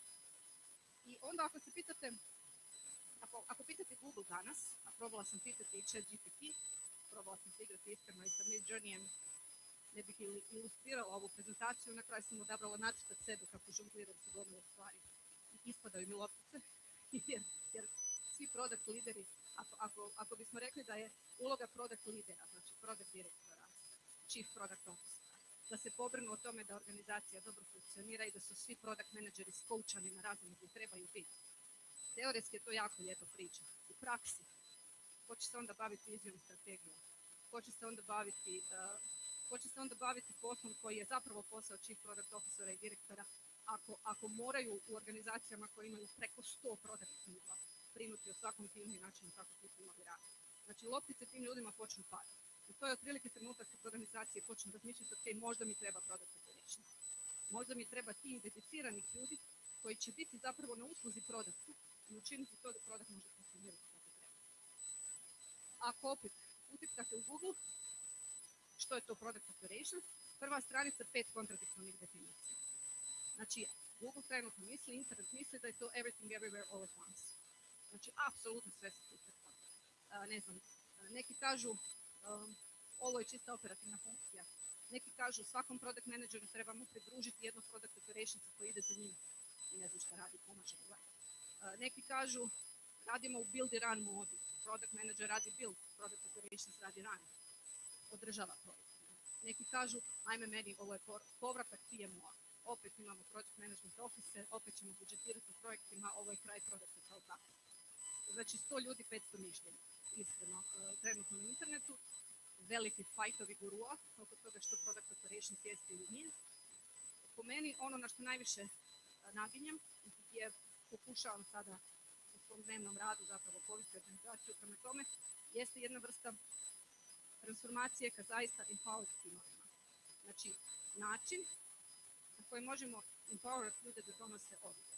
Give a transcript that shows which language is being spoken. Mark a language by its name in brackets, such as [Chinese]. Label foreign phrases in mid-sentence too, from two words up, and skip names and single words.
[Croatian] I onda ako se pitate, ako pitate Google danas, a probala sam pitati i ChatGPT, probala sam se igrati iskreno i sa Midjourneyem, ne bih ilustrirala ovu prezentaciju, na kraju sam odabrala nacrtat sebe kako žongliram se gomile stvari i ispadaju mi loptice, jer svi product lideri, ako bismo rekli da je uloga product lidera, znači product direktora, [English] chief product officera, [Croatian] da se pobrinu o tome da organizacija dobro funkcionira i da su svi product menadžeri skoučani na razini gdje trebaju biti. Teoretski je to jako lijepa priča. U praksi, ko će se onda baviti vizijom i strategijom? Ko će se onda baviti poslom koji je zapravo posao [English] chief product officera [Croatian] i direktora ako moraju u organizacijama koje imaju preko 100 product timova brinuti o svakom timu i načinu kako ti timovi rade. Znači, loptice tim ljudima počnu padati. I to je otprilike trenutak kad organizacije počnu razmišljati, ok, možda mi treba [English] product operation. [Croatian] Možda mi treba tim dediciranih ljudi koji će biti zapravo na usluzi produktu i učiniti to da produkt može funkcionirati kako treba. Ako opet utipkate u Google što je to [English] product operation, [Croatian] prva stranica 5 kontradiktornih definicija. Znači, Google trenutno misli, internet misli da je to [English] everything everywhere all at once. [Croatian] Znači, apsolutno sve se utrpa. Neki kažu ovo je čista operativna funkcija. Neki kažu svakom [English] product manageru [Croatian] trebamo pridružiti jednog [English] product operationsa [Croatian] koji ide za njim i ne znam šta radi, pomaže. Neki kažu radimo u build i run modu. [English] Product manager [Croatian] radi build, [English] product operations [Croatian] radi run. Održava projekt. Neki kažu ajme meni ovo je povratak PMO-a. Opet imamo [English] project management office, [Croatian] opet ćemo budžetirati projektima, ovo je kraj produkta kao tako. Znači 100 ljudi, 500 mišljenja. Iskreno, trenutno na internetu, veliki fajtovi gurua oko toga što [English] product operations [Croatian] jeste ili nije. Po meni ono na što najviše naginjem je pokušavam sada u svom dnevnom radu zapravo povesti organizaciju prema tome, jeste jedna vrsta transformacije ka zaista empowered timovima. Znači način na koji možemo empowerati ljude da donose odluke.